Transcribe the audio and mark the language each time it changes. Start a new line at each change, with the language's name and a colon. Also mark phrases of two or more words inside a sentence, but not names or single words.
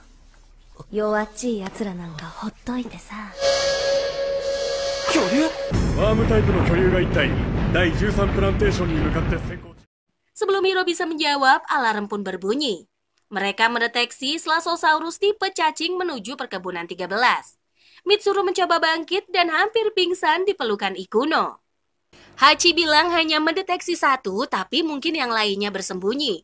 Japanese: 弱っちい奴らなんかほっといてさ。巨竜ワームタイプの巨竜が一体第13プランテーションに向かって先行。
Indonesian: Sebelum Hiro bisa menjawab, alarm pun berbunyi. Mereka mendeteksi Slasosaurus tipe cacing menuju perkebunan 13. Mitsuru mencoba bangkit dan hampir pingsan di pelukan Ikuno. Hachi bilang hanya mendeteksi satu, tapi mungkin yang lainnya bersembunyi.